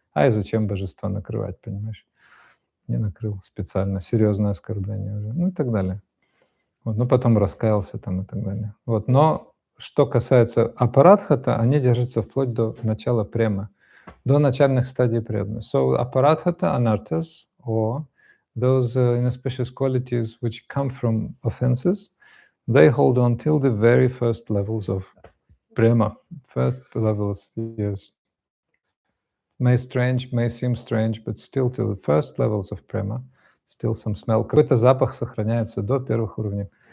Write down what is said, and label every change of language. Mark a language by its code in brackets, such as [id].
[ru] А и зачем божества накрывать, понимаешь? Не накрыл специально, серьезное оскорбление уже, и так далее. Вот, потом раскаялся там и так далее. Вот, но что касается аппаратхата, они держатся вплоть до начала према, до начальных стадий преданности. [en] So aparadhata anarthas, or those inauspicious qualities which come from offenses, they hold on till the very first levels of prema. First levels, yes. It may seem strange, but still till the first levels of prema, still some smell. [ru] Какой-то запах сохраняется до первых уровней.